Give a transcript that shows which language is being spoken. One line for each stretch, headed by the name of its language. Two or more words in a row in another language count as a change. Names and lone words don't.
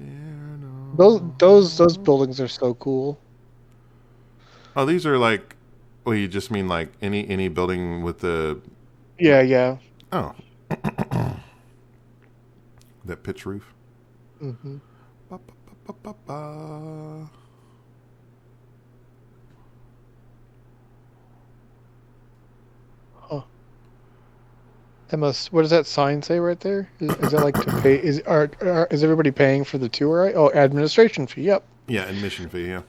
English: Those buildings are so cool. Oh, these are like Well, you just mean like any building with the... Yeah. Oh. That pitch roof? Mm-hmm. Ba, ba, ba, ba, ba. Huh. What does that sign say right there? Is that like to pay? Is everybody paying for the tour? Right? Oh, administration fee. Yep. Yeah, admission fee, yeah.